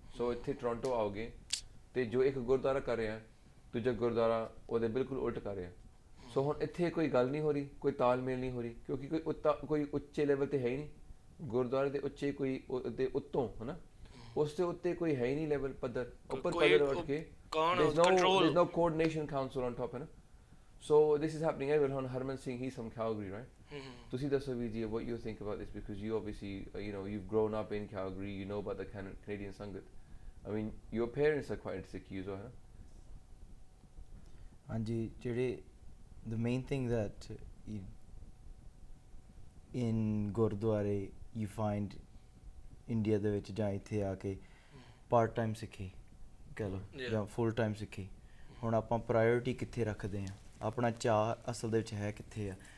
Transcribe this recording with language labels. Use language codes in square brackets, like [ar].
[pa] ਸੋ ਇੱਥੇ ਟੋਰਾਂਟੋ ਆਓਗੇ ਤੇ ਜੋ ਇੱਕ ਗੁਰਦੁਆਰਾ ਕਰ ਰਿਹਾ, ਦੂਜਾ ਗੁਰਦੁਆਰਾ ਉਹਦੇ ਬਿਲਕੁਲ ਉਲਟ ਕਰ ਰਿਹਾ। ਸੋ ਹੁਣ ਇੱਥੇ ਕੋਈ ਗੱਲ ਨਹੀਂ ਹੋ ਰਹੀ, ਕੋਈ ਤਾਲਮੇਲ ਨਹੀਂ ਹੋ ਰਹੀ, ਕਿਉਂਕਿ ਕੋਈ ਉੱਚੇ ਲੈਵਲ 'ਤੇ ਹੈ ਹੀ ਨਹੀਂ। ਗੁਰਦੁਆਰੇ ਦੇ ਉੱਚੇ ਕੋਈ ਉਹਦੇ ਉੱਤੋਂ, ਹੈ ਨਾ, ਉਸ ਦੇ ਉੱਤੇ ਕੋਈ ਹੈ ਹੀ ਨਹੀਂ ਲੈਵਲ, ਪੱਧਰ ਉੱਪਰ ਪੱਧਰ ਉੱਠ ਕੇ [en] there's no coordination council on top, [pa] ਹੈ ਨਾ। [en] So this is happening everywhere. ਹੁਣ Harman Singh, he's from Calgary, right? [pa] ਤੁਸੀਂ ਦੱਸੋ ਵੀਰ ਜੀ, [en] what you think about this, because you obviously you've grown up in Calgary, you know about the Canadian Sangat. I mean, your parents are quite Sikh as well, है ना? [pa] ਹਾਂਜੀ, ਜਿਹੜੇ [en] the main thing that in [pa] ਗੁਰਦੁਆਰੇ [en] you find [pa] India ਦੇ ਵਿੱਚ ਜਾਂ ਇੱਥੇ ਆ ਕੇ ਪਾਰਟ ਟਾਈਮ ਸਿੱਖੀ ਕਹਿ ਲਓ ਜਾਂ ਫੁੱਲ ਟਾਈਮ ਸਿੱਖੀ। ਹੁਣ ਆਪਾਂ ਪ੍ਰਾਇਓਰਿਟੀ ਕਿੱਥੇ ਰੱਖਦੇ ਹਾਂ, ਆਪਣਾ ਚਾਅ ਅਸਲ ਦੇ ਵਿੱਚ ਹੈ ਕਿੱਥੇ ਆ।